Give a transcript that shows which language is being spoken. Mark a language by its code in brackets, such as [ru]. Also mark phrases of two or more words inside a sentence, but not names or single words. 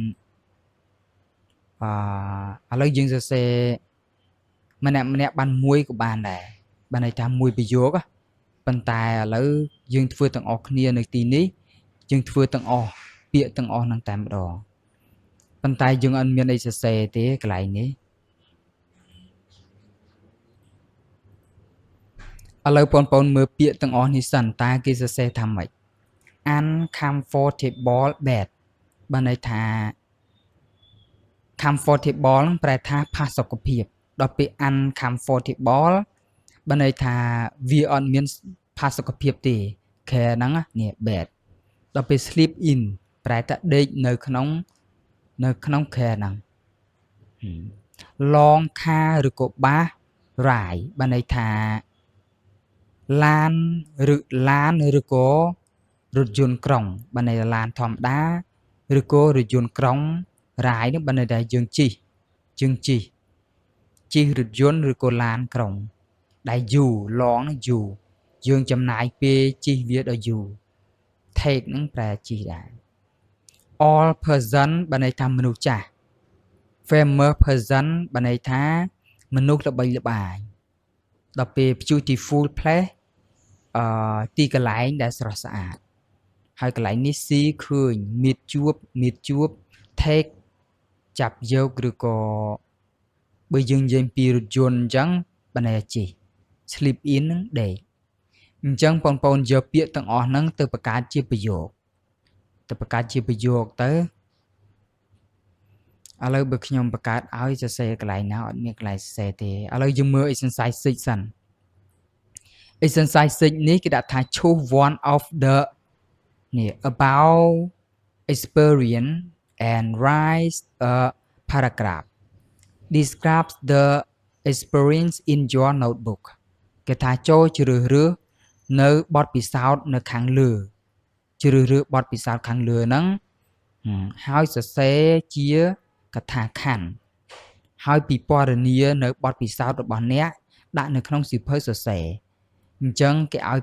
[km] ឥឡូវយើងសរសេរម្នាក់បានមួយក៏បានដែរបានន័យថាមួយប្រយោគប៉ុន្តែឥឡូវយើងធ្វើទាំងអស់គ្នានៅទីនេះយើងធ្វើទាំងអស់ពាក្យទាំងអស់នឹងតែម្ដងប៉ុន្តែយើងអត់មានអីសរសេរទេកន្លែងនេះឥឡូវបងប្អូនមើលពាក្យទាំងអស់នេះសិនតើគេសរសេរថាម៉េច [en] uncomfortable bed [km] បានន័យថា comfortable ហ្នឹងប្រែថាផាសុកភាពដល់ពេល uncomfortable បានន័យថាវាអត់មានផាសុកភាពទេខែហ្នឹងនេះ bed ដល់ពេល [en] sleep in [km] ប្រែថាដេកនៅក្នុងខែហ្នឹង [en] long car [km] ឬក៏ [en] bus ride [km] បានន័យថាឡានឬក៏រថយន្តក្រុងបានន័យថាឡានធម្មតាឬក៏រថយន្តក្រុង ride នេះបានន័យថាយើងជិះ រថយន្តឬក៏ឡានក្រុងដែលយូរ long ហ្នឹងយូរយើងចំណាយពេលជិះវាដល់យូរ take ហ្នឹង ប្រែជិះដែរ [en] all person [km] បានន័យថាមនុស្សចាស់ [en] famous person [km] បានន័យថាមនុស្សល្បីល្បាញដល់ពេល [en] beautiful place [km] ទីកន្លែងដែលស្រស់ស្អាតហើយកន្លែងនេះ see ឃើញ meet ជួប take ចាប់យកឬក៏បើយើងនិយាយពីរថយន្តអញ្ចឹងបានន័យជិះ [en] sleep in [km] នឹងដេកអញ្ចឹងបងប្អូនយកពាក្យទាំងអស់ហ្នឹងទៅបង្កើតជាប្រយោគទៅ ឥឡូវបើខ្ញុំបង្កើតឲ្យសរសេរកន្លែងណាអត់មានកន្លែងសរសេរទេឥឡូវយើងមើល exercise 6 សិន exercise 6 នេះគេដាក់ថា [en] choose one of the [km] នេះ [en] about experience and write a paragraph describe the experience in your notebook [km] គេថាចូលជ្រើសរើសនៅបទពិសោធន៍នៅខាងលើជ្រើសរើសបទពិសោធន៍ខាងលើហ្នឹងហើយសរសេរជាកថាខណ្ឌ ហើយពិពណ៌នានៅបទពិសោធន៍របស់អ្នកដាក់នៅក្នុងសៀវភៅសរសេរអញ្ចឹងគេឲ្យ